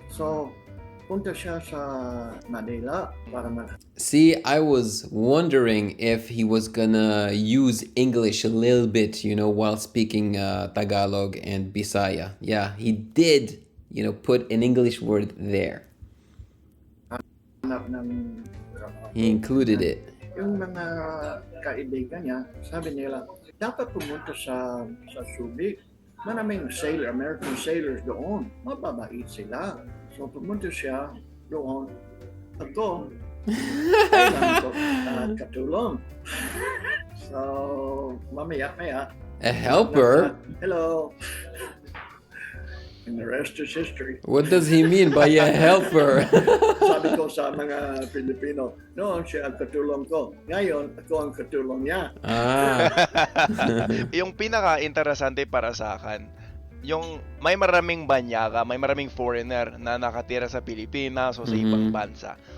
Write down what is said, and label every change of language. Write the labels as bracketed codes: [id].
[tl] So, punta siya sa Manila para [en] See, I was wondering if he was gonna use English a little bit, while speaking Tagalog and Bisaya. Yeah, he did, put an English word there. [tl] hanap ng [en] He included it. [tl] Yung mga kaibigan niya, sabi nila, dapat pumunta sa Subic. Maraming American sailors doon. Mababait sila. So pumunta siya doon. Ako, kailangan ko katulong. So, mamaya. [en] A helper? Hello. And the rest is history. What does he mean by a helper? [tl] Sabi ko sa mga Pilipino, noon siya ang katulong ko. Ngayon, ako ang katulong niya. Yung pinaka-interesante para sa akin, yung may maraming banyaga, may maraming foreigner na nakatira sa Pilipinas o sa ibang bansa.